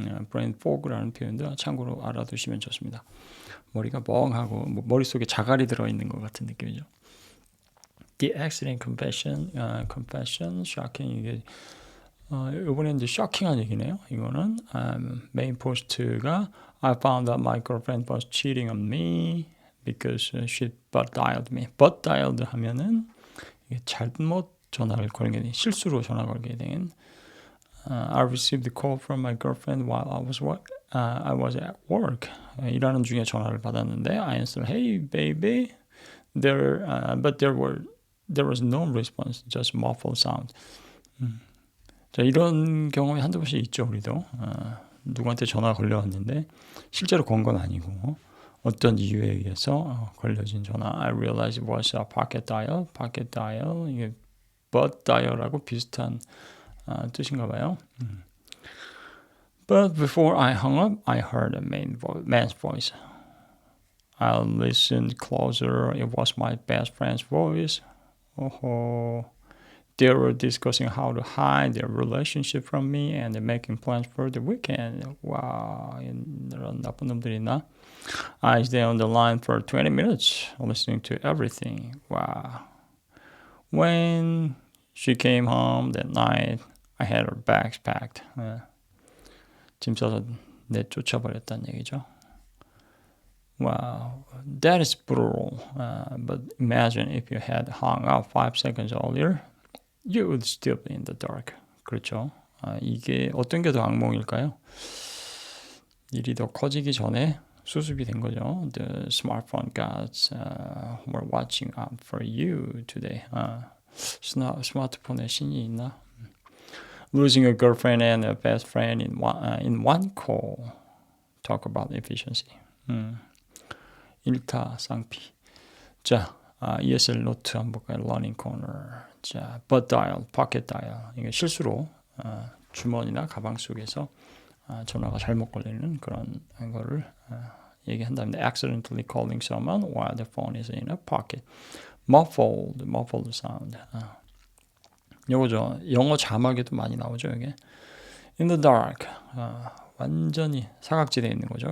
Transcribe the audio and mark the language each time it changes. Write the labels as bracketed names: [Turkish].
[Korean] brain fog라는 표현도 참고로 알아두시면 좋습니다. 머리가 멍하고 머릿속에 자갈이 들어있는 것 같은 느낌이죠. [English] The accident confession, shocking. [Korean] 이게 이번엔 이제 쇼킹한 얘기네요. 이거는 메인 포스트가 [English] I found out my girlfriend was cheating on me because she butt dialed me. [Korean] butt dialed 하면은 이게 잘못 전화를 걸게 된, 실수로 전화 걸게 된. [English] I received a call from my girlfriend while I was at work. [Korean] 일하는 중에 전화를 받았는데 [English] I answered, "Hey, baby." But there was no response, just muffled sound. [Korean] 자, 이런 경험이 한두 번씩 있죠, 우리도. 누구한테 전화 걸려왔는데 실제로 건 건 아니고 어떤 이유에 의해서 걸려진 전화. [English] I realized it was a pocket dial. [Korean] pocket dial 이게 butt dial하고 비슷한 뜻인가 봐요. [English] But before I hung up, I heard a man's voice. I listened closer. It was my best friend's voice. They were discussing how to hide their relationship from me and making plans for the weekend. [Korean] 와, 이런 나쁜 놈들이 있나? [English] I stayed on the line for 20 minutes, listening to everything. Wow. When she came home that night, I had her bags packed. [Korean] 짐 싸서 내쫓아버렸다는 얘기죠. [English] Wow, that is brutal. But imagine if you had hung up 5 seconds earlier, you would still be in the dark. [Korean] 그렇죠. 이게 어떤 게 더 악몽일까요? 일이 더 커지기 전에 수습이 된 거죠. [English] The smartphone gods were watching out for you today. [Korean] 스마트폰에 신이 있나? [English] Losing a girlfriend and a best friend in one call. Talk about efficiency. [Korean] 일타쌍피. 자, ESL 노트 한번 볼까요? [English] Learning corner. 자, butt dial, pocket dial. [Korean] 이게 실수로 주머니나 가방 속에서 전화가 잘못 걸리는 그런 거를 얘기한답니다. [English] Accidentally calling someone while the phone is in a pocket. Muffled sound. [Korean] 요거죠. 영어 자막에도 많이 나오죠, 이게. [English] In the dark. [Korean] 완전히 사각지대에 있는 거죠.